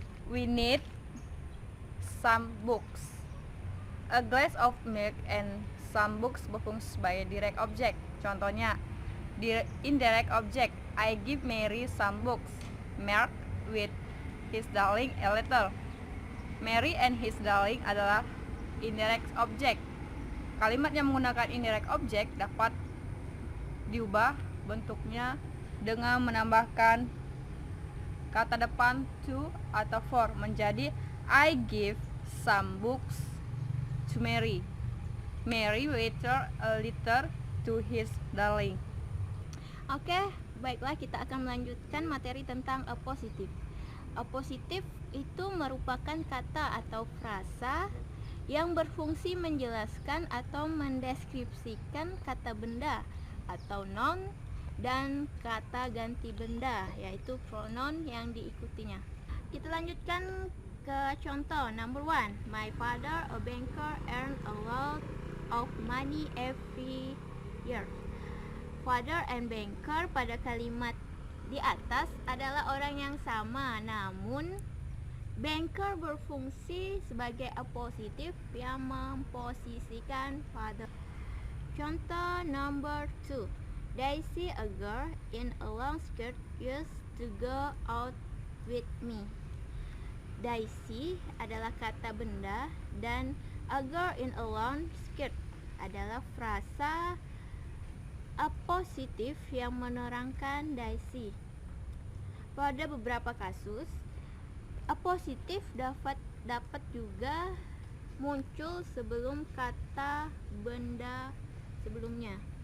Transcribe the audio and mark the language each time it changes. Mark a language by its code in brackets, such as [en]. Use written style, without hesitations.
[en] We need some books. A glass of milk and some books [id] berfungsi sebagai [en] direct object. [id] Contohnya, [en] indirect object, I give Mary some books. Mark with his darling a letter. Mary and his darling [id] adalah [en] indirect object. [id] Kalimat yang menggunakan indirect object dapat diubah bentuknya dengan menambahkan kata depan to atau for menjadi [en] I give some books to Mary. Mary wrote a letter to his darling. [id] Oke, baiklah, kita akan melanjutkan materi tentang appositive. Appositive itu merupakan kata atau frasa yang berfungsi menjelaskan atau mendeskripsikan kata benda atau noun dan kata ganti benda, yaitu pronoun yang diikutinya. Kita lanjutkan ke contoh number 1. [en] My father, a banker, earned a lot of money every year. [id] Father and banker pada kalimat di atas adalah orang yang sama, namun banker berfungsi sebagai appositive yang memposisikan father. Contoh number 2. [en] Daisy, a girl in a long skirt, used to go out with me. [id] Daisy adalah kata benda dan [en] a girl in a long skirt [id] adalah frasa appositif yang menerangkan Daisy. Pada beberapa kasus, appositif dapat juga muncul sebelum kata benda sebelumnya.